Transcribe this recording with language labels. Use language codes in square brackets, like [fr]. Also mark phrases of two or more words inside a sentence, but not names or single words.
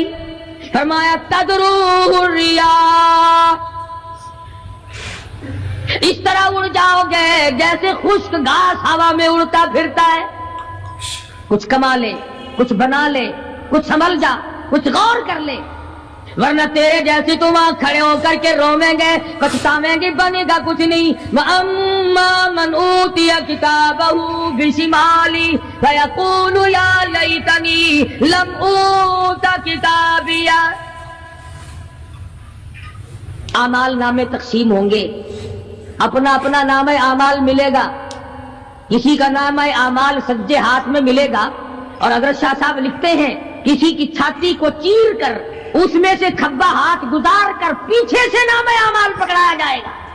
[hi] फरमाया तदरूर रिया, इस तरह उड़ जाओगे जैसे खुश्क घास हवा में उड़ता फिरता है। कुछ कमा ले, कुछ बना ले, कुछ संभल जा, कुछ गौर कर ले, वरना तेरे जैसे तुम वहां खड़े होकर के रोवेंगे, पछतावेंगे, बनेगा कुछ नहीं। [ar] وأما من أوتي كتابه بشماله فيقول يا ليتني لم أوت كتابيه. [hi] आमाल नामे तकसीम होंगे, अपना अपना नाम आमाल मिलेगा, किसी का नाम आमाल सज्जे हाथ में मिलेगा। और हज़रत शाह साहब लिखते हैं किसी की छाती को चीर कर उसमें से खब्बा हाथ गुजार कर पीछे से नाम आमाल पकड़ाया जाएगा।